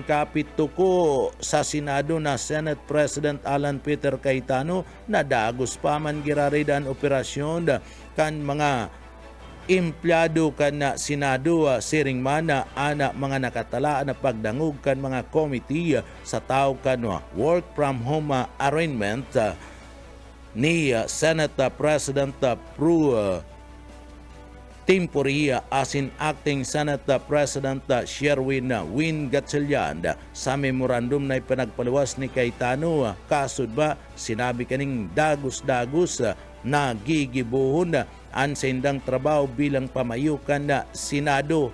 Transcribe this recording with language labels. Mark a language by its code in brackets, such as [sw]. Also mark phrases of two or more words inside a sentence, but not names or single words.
[bik] kapituko sa Senado na Senate President Alan Peter Cayetano na dagos pa man giraray dan operasyon kan mga empleyado kan na Senado siring mana ana mga nakatala na pagdangog kan mga committee sa tao kan [en] work from home arrangement [bik] ni Senate President Pro Temporia asin acting Senate President Sherwin Win Gatchalian sa memorandum na ipinagpaluwas ni Cayetano. Kasud ba sinabi kaning dagos-dagos na gigibuhon ang sindang trabaho bilang pamayukan na Senado.